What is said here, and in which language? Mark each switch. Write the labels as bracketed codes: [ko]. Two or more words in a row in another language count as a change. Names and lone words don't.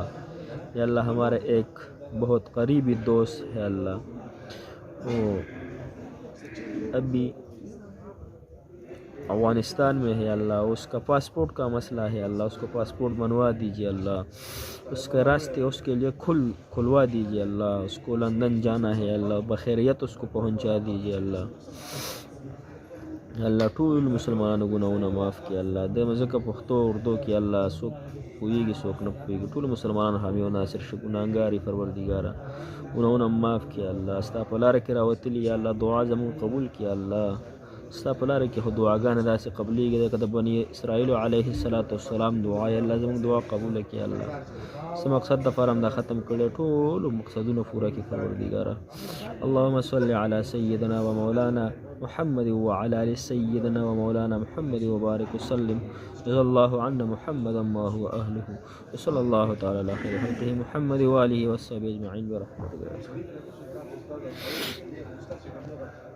[ur] یا اللہ ہمارے ایک بہت قریبی دوست ہے اللہ، وہ ابھی افغانستان میں ہے اللہ، اس کا پاسپورٹ کا مسئلہ ہے اللہ، اس کو پاسپورٹ بنوا دیجیے اللہ، اس کے راستے اس کے لیے کھلوا دیجیے اللہ. اس کو لندن جانا ہے اللہ، بخیریت اس کو پہنچا دیجیے اللہ. [ps] اللہ ټول مسلمانانو ګناهونه معاف کړي الله. د ځکه پښتو اردو کې الله څوک پوهېږي څوک نه پوهېږي، ټول مسلمانانو حامي او ناصر شي. ګناهګار یې پروردګاره، ګناهونه معاف کړي الله. ستا په لاره کې راوتلي یا الله دعا زموږ قبول کړي الله. ستا په لاره کې خو دعاګانې داسې قبلېږي لکه د بني اسرائیلو علیه السلام دعا یا الله زموږ دعا قبوله کړي الله. څه مقصد دپاره هم دا ختم کړی، ټولو مقصدونه پوره کړي پروردګاره. [ar] اللهم صل علی سیدنا و مولانا محمد وعلى آل سيدنا ومولانا محمد وبارك وسلم. جزا الله عنا محمدا ما هو أهله، وصلى الله تعالى على خير خلقه محمد وآله وصحبه أجمعين برحمته.